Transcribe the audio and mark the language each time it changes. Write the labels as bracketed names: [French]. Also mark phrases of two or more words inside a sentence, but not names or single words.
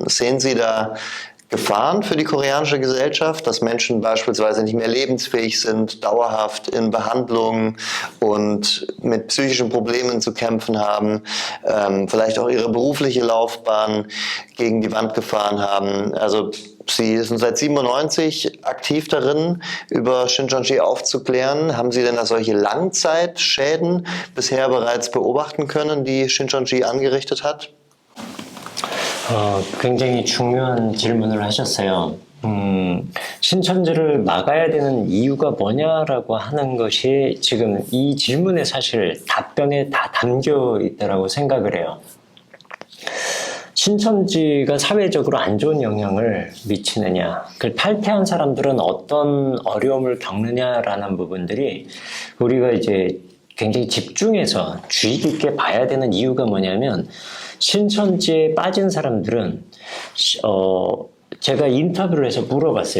[German] Sehen Sie da Gefahren für die koreanische Gesellschaft, dass Menschen beispielsweise nicht mehr lebensfähig sind, dauerhaft in Behandlung und mit psychischen Problemen zu kämpfen haben, vielleicht auch ihre berufliche Laufbahn gegen die Wand gefahren haben? Also Sie sind seit 1997 aktiv darin, über Shincheonji aufzuklären. Haben Sie denn da solche Langzeitschäden bisher bereits beobachten können, die Shincheonji angerichtet hat? [Korean] 굉장히 중요한 질문을 하셨어요. 신천지를 막아야 되는 이유가 뭐냐라고 하는 것이 지금 이 질문에 사실 답변에 다 담겨 있다고 생각을 해요. 신천지가 사회적으로 안 좋은 영향을 미치느냐, 그 탈퇴한 사람들은 어떤 어려움을 겪느냐라는 부분들이 우리가 이제 굉장히 집중해서 주의 깊게 봐야 되는 이유가 뭐냐면, 신천지에 빠진 사람들은 제가 인터뷰를 해서 물어봤어요.